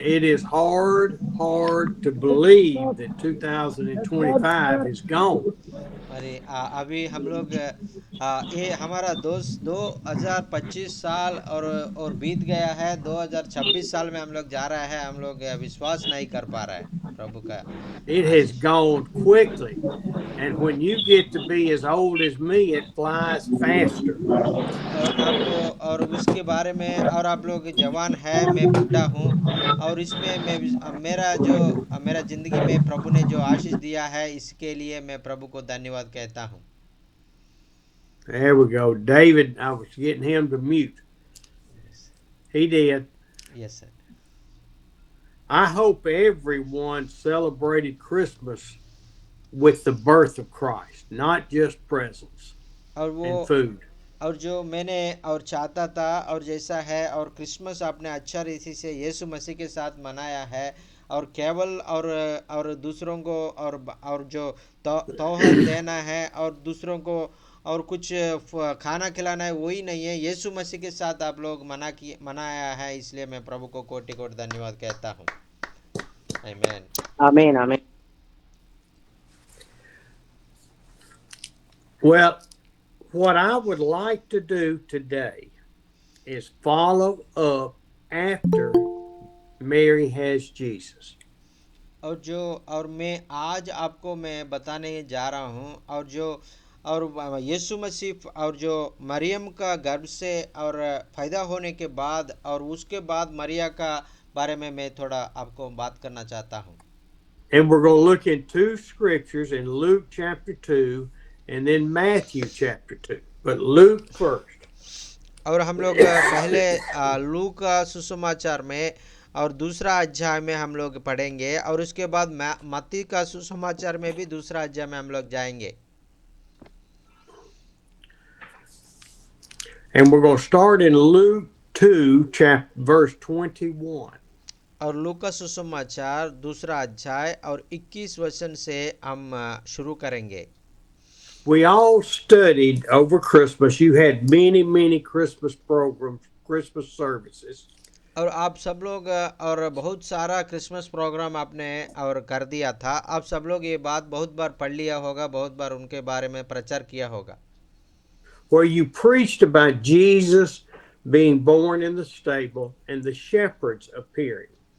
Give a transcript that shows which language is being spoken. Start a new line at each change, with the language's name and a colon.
English: it is hard to believe that 2025 is gone.
Hindi: अरे अभी हम लोग ये हमारा दोस्त 2025 साल और बीत गया है। 2026 साल में हम लोग जा रहा है। हम लोग विश्वास नहीं कर पा रहा है प्रभु का
English: It has
Hindi: Ashish.
English: gone quickly. And when you get to be as old as me, it flies faster.
Hindi: और आप और उसके बारे में और आप लोग जवान है, मैं बुढ़ा हूँ। और इसमें मेरा ज़िंदगी में प्रभु ने जो आशीष दिया है, इसके लिए मैं प्रभु को धन्यवाद कहता हूँ।
English: There we go. David, I was getting him to mute. He did. Yes sir. I hope everyone celebrated Christmas with the birth of Christ, not just presents
Hindi: और वो
English: and food.
Hindi: और जो मैंने और चाहता था और जैसा है, और क्रिसमस आपने अच्छा रीति से यीशु मसीह के साथ मनाया है। और केवल और दूसरों को और जो तोहर देना है और दूसरों को और कुछ खाना खिलाना है, वही नहीं है। यीशु मसीह के साथ आप लोग मनाया है, इसलिए मैं प्रभु को कोटि कोटि धन्यवाद कहता हूँ। आमीन।
English: Amen. Amen. Well, what I would like to do today is follow up after Mary has Jesus.
Hindi: और मैं आज आपको मैं बताने जा रहा हूँ, और यीशु मसीह और जो मरियम का गर्भ से और पैदा होने के बाद और उसके बाद मरिया का बारे में मैं थोड़ा आपको बात करना चाहता हूँ।
English: And we're going to look in two scriptures in Luke chapter 2 and then Matthew chapter 2. But Luke first.
Hindi: और हम लोग पहले लू का सुसमाचार में और दूसरा अध्याय में हम लोग पढ़ेंगे, और उसके बाद मत्ती का सुसमाचार में भी दूसरा अध्याय में हम लोग जाएंगे।
English: And we're going to start in Luke 2, verse 21.
Hindi: और लू का सुसमाचार दूसरा अध्याय और 21 वचन से हम शुरू करेंगे।
English: We all studied over Christmas. You had many Christmas programs, Christmas services.
Hindi: और आप सब लोग और बहुत सारा क्रिसमस प्रोग्राम आपने और कर दिया था। आप सब लोग ये बात बहुत बार पढ़ लिया होगा, बहुत बार उनके बारे में प्रचार किया होगा,
English: Where you preached about Jesus being born in the stable and the shepherds appearing.